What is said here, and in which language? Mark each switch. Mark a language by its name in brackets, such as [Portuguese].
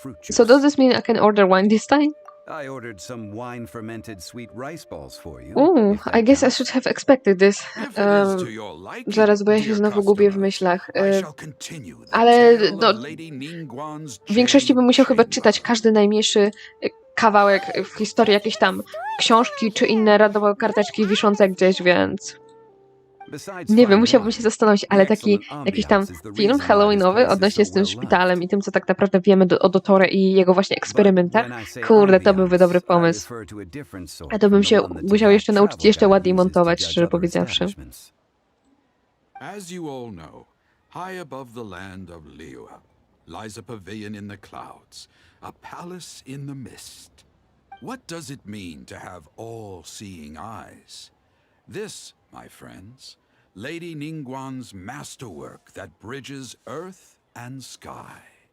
[English] So does this mean I can order wine this time? I ordered some wine-fermented sweet rice balls for you. Ooh, I guess I should have expected this. [Polish] Zaraz, bo ja się znowu gubię w myślach. Ale no, w większości bym musiał chyba czytać każdy najmniejszy kawałek w historii jakiejś tam książki czy inne radowe karteczki wiszące gdzieś, więc... Nie wiem, musiałbym się zastanowić, ale taki jakiś tam film halloweenowy odnośnie z tym szpitalem i tym, co tak naprawdę wiemy o Dottore i jego właśnie eksperymentach, kurde, to byłby dobry pomysł. A to bym się musiał jeszcze nauczyć jeszcze ładniej montować, szczerze powiedziawszy. [English] As you all know, high above the land of Liyue lies a pavilion in the clouds, a palace in the mist. What does it mean to have all-seeing eyes? This, my friends, Lady Ningguang's masterwork that bridges earth and sky.